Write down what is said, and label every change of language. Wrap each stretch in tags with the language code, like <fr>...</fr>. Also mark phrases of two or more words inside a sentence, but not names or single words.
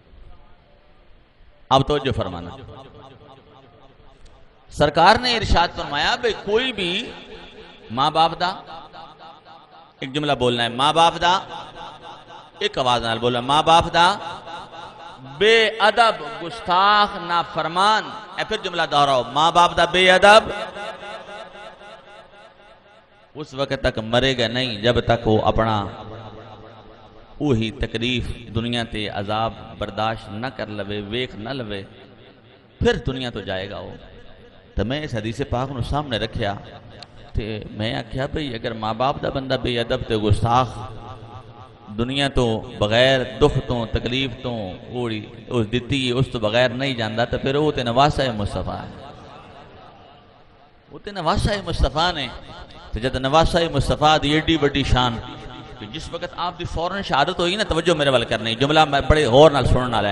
<pa>اب توجہ فرمانا, سرکار نے ارشاد فرمایا بھئی کوئی بھی ماں باپ دا, ایک جملہ بولنا ہے ماں باپ دا, ایک آواز نال بولنا ماں باپ دا بے ادب گستاخ نافرمان. اے پھر جملہ دہراؤ, ماں باپ دا بے ادب</pa> <ur>اس وقت تک مرے گا نہیں جب تک وہ اپنا</ur> <pa>وہی تکلیف دنیا تے عذاب برداشت نہ کر لوے, ویکھ نہ لوے,</pa> <ur>پھر دنیا تو جائے گا وہ.</ur> <pa>تو میں اس حدیث پاک نو سامنے رکھیا تے میں آکھیا بھئی اگر ماں باپ دا بندہ بے ادب تے گستاخ دنیا تو بغیر دکھ تو تکلیف تو اوڑی اس دتی اس تو بغیر نہیں جاندا تو پھر وہ تے نواسہ مصطفیٰ ہے, وہ تے نواسہ مصطفیٰ نے. تو جد نواسہ مصطفیٰ دی ایڈی بڑی شان کہ جس وقت آپ دی فوراً شہادت ہوئی نا, توجہ میرے وال کرنی, جملہ میں بڑے غور نال سنن والا ہے.</pa>